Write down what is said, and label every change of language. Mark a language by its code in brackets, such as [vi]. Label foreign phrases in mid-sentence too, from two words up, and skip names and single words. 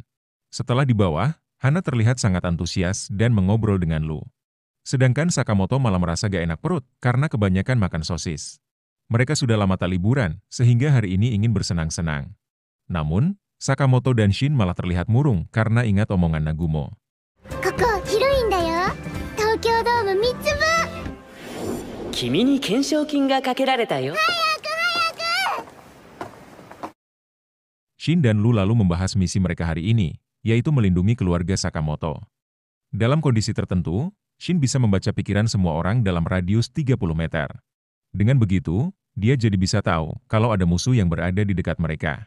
[id] Setelah di bawah, Hana terlihat sangat antusias dan mengobrol dengan Lu. Sedangkan Sakamoto malah merasa gak enak perut karena kebanyakan makan sosis. Mereka sudah lama tak liburan, sehingga hari ini ingin bersenang-senang. Namun, Sakamoto dan Shin malah terlihat murung karena ingat omongan Nagumo. [ja] ここ広いんだよ。東京ドーム3つ分。君に懸賞金がかけられたよ。 [id] Shin dan Lu lalu membahas misi mereka hari ini, yaitu melindungi keluarga Sakamoto. Dalam kondisi tertentu, Shin bisa membaca pikiran semua orang dalam radius 30 meter. Dengan begitu, dia jadi bisa tahu kalau ada musuh yang berada di dekat mereka.